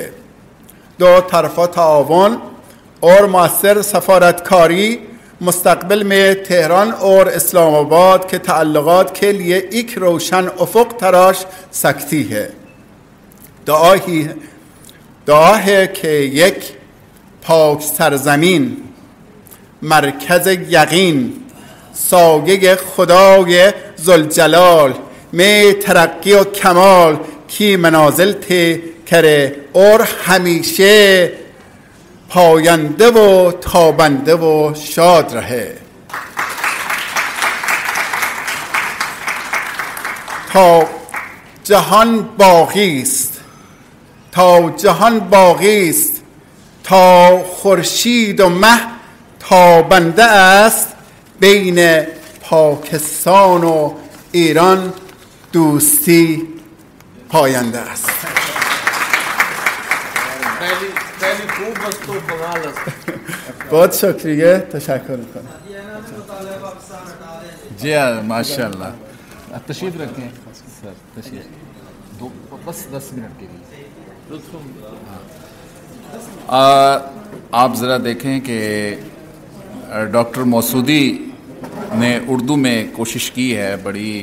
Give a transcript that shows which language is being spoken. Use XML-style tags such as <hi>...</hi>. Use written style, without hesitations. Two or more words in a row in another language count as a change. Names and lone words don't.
<ur>دو طرفہ تعاون اور مؤثر سفارتکاری مستقبل میں تہران اور اسلام آباد کے تعلقات کے لیے ایک روشن افق تراش سکتی ہے۔ دعا ہے کہ یک پاک سرزمین، مرکز یقین، سایه خدای ذوالجلال میں ترقی و کمال کی منازل طے کرے اور ہمیشہ پاینده و تابنده و شاد رهه.</ur> <fa>تا جهان باقی است، تا جهان باقی است، تا خورشید و مه تابنده است، بین پاکستان و ایران دوستی پاینده است.</fa> <ur>بہت شکریہ،</ur> <fa>تشکر میکنم.</fa> <ur>جی ماشاء اللہ. تشریف رکھیں سر، تشریف دو بس 10 منٹ کے لیے. آپ ذرا دیکھیں کہ ڈاکٹر موسودی نے اردو میں کوشش کی ہے بڑی.</ur>